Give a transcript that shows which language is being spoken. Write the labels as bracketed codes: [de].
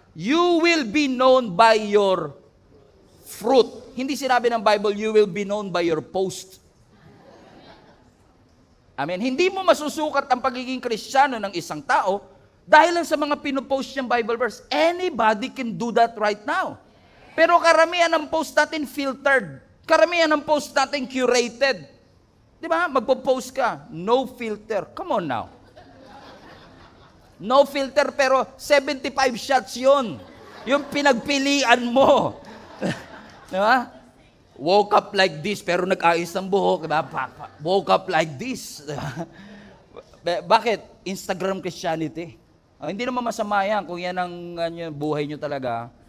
[en] You will be known by your fruit. [tl] Hindi sinabi ng Bible, [en] you will be known by your post. [tl] Amen. Hindi mo masusukat ang pagiging Kristiyano ng isang tao dahil lang sa mga pinopost niyang Bible verse. [en] Anybody can do that right now. [tl] Pero karamihan ng post natin filtered. Karamihan ng post natin curated. Di ba? Magpo-post ka. [en] No filter. Come on now. No filter [tl] pero 75 shots yun. Yung pinagpilian mo. Di ba? [en] Woke up like this [tl] pero nag-ayos ng buhok. Diba? [en] Woke up like this. Bakit? Instagram Christianity. [tl] Hindi naman masama yan kung yan ang buhay nyo talaga.